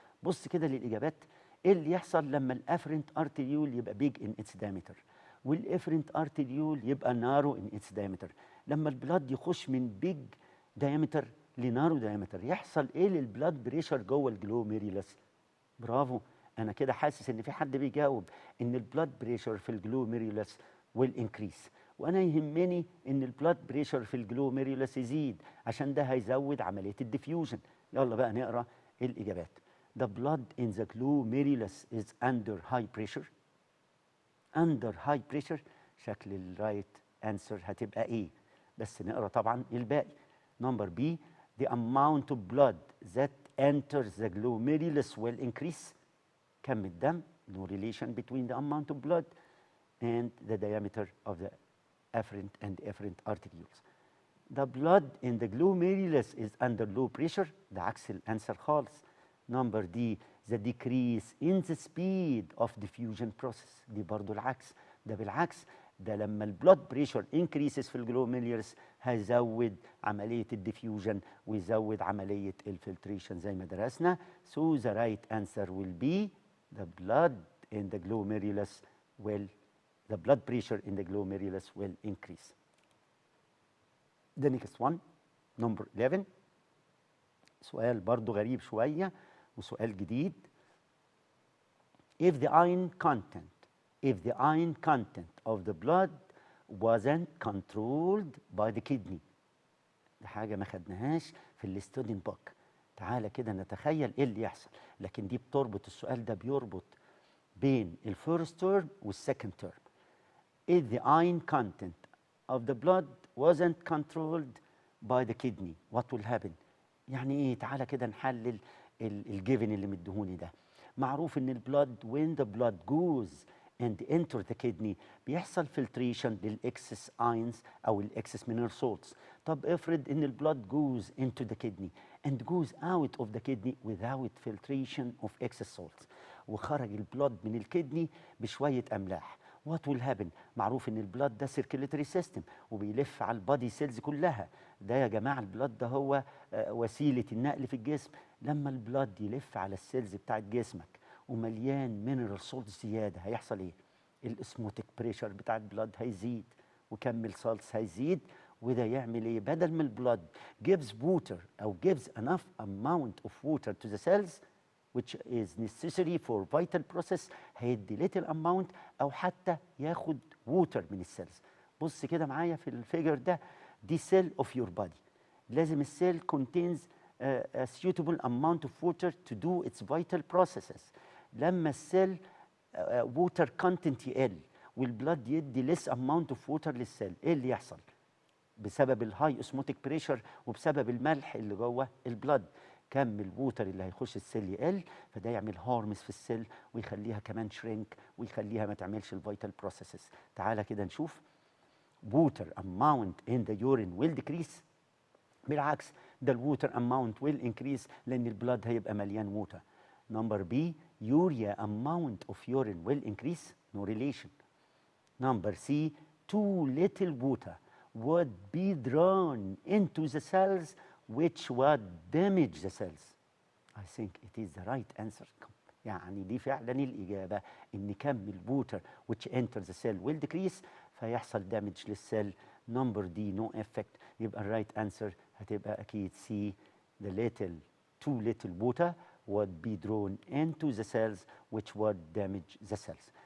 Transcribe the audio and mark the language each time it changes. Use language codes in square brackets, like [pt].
[ar] بص كده للاجابات، ايه اللي يحصل لما الافرنت ارتريول يبقى بيج ان اتس دايمتر والافرنت ارتريول يبقى نارو ان اتس دايمتر؟ لما البلاد يخش من بيج دايمتر لنارو دايمتر يحصل ايه للبلاد بريشر جوه الجلوميريولس؟ برافو، انا كده حاسس ان في حد بيجاوب ان البلاد بريشر في الجلوميريولس والانكريس، وانا يهمني ان البلاد بريشر في الجلوميريولس يزيد عشان ده هيزود عمليه الديفيوجن. يلا بقى نقرا الاجابات. [en] The blood in the glomerulus is under high pressure. Under high pressure، [ar] شكل الرايت انسر هتبقى ايه؟ بس نقرا طبعا الباقي. [en] Number B the amount of blood that enters the glomerulus will increase. [ar] كم الدم [en] no relation between the amount of blood and the diameter of the afferent and efferent arterioles. The blood in the glomerulus is under low pressure. [ar] ده عكس الانسر خالص. [en] Number D the decrease in the speed of diffusion process. [ar] دي برضو العكس، ده بالعكس ده لما البلود بريشر انكريسز في الجلوميريولس هيزود عمليه الديفيوجن ويزود عمليه الفلتريشن زي ما درسنا. [en] So the right answer will be the blood in the glomerulus the blood pressure in the glomerulus will increase. The next one, number 11. [ar] سؤال برضو غريب شوية وسؤال جديد. [en] If the iron content of the blood wasn't controlled by the kidney. [ar] دي حاجة ما خدناهاش في الستودنت بوك. تعالى كده نتخيل ايه اللي يحصل، لكن دي بتربط السؤال ده بيربط بين الفيرست تيرم والسكند تيرم. [en] If the iron content of the blood wasn't controlled by the kidney, what will happen؟ [ar] يعني ايه؟ تعالى كده نحلل الجيفن اللي مديهوني ده. معروف ان البلاد [en] when the blood goes and enter the kidney [ar] بيحصل filtration للاكسس اينز او الاكسس mineral salts. طب افرض ان البلاد [en] goes into the kidney and goes out of the kidney without filtration of excess salts، [ar] وخرج البلاد من الكدني بشويه املاح. [en] What will happen؟ [ar] معروف ان البلاد ده سيركيليتري سيستم وبيلف على البادي سيلز كلها. ده يا جماعه البلاد ده هو وسيله النقل في الجسم. لما البلاد يلف على السيلز بتاعت جسمك ومليان مينرال سولت زياده هيحصل ايه؟ الاسموتيك بريشر بتاع البلاد هيزيد وكم السالتس هيزيد، وده يعمل ايه؟ بدل ما البلاد gives water او [en] gives enough amount of water to the cells which is necessary for vital process [ar] هيدي [en] little amount [ar] او حتى ياخد water من السيلز. بص كده معايا في الفيجر ده، دي [en] cell of your body. [ar] لازم السيل [en] contains a suitable amount of water to do its vital processes. [ar] لما السيل water content يقل والبلاد يدي [en] less amount of water [ar] للسيل، ايه اللي يحصل؟ بسبب الهاي اسموتيك بريشر وبسبب الملح اللي جوه البلاد، كم الووتر اللي هيخش السيل يقل، فده يعمل هارمس في السيل ويخليها كمان شرينك ويخليها ما تعملش الفيتال بروسيسز. تعالى كده نشوف. [en] water amount in the urine will decrease. [ar] بالعكس ده الووتر [en] amount will increase [ar] لان البلاد هيبقى مليان ووتر. [en] Number B urea amount of urine will increase. no relation. Number C, too little water would be drawn into the cells which would damage the cells. I think it is the right answer. [ar] يعني دي فعلا الإجابة، إن كم الووتر [en] which enter the cell will decrease [ar] فيحصل damage للسيل. [en] number D no effect. [ar] يبقى الرايت [en] answer هتبقى أكيد C, the too little water would be drawn into the cells which would damage the cells.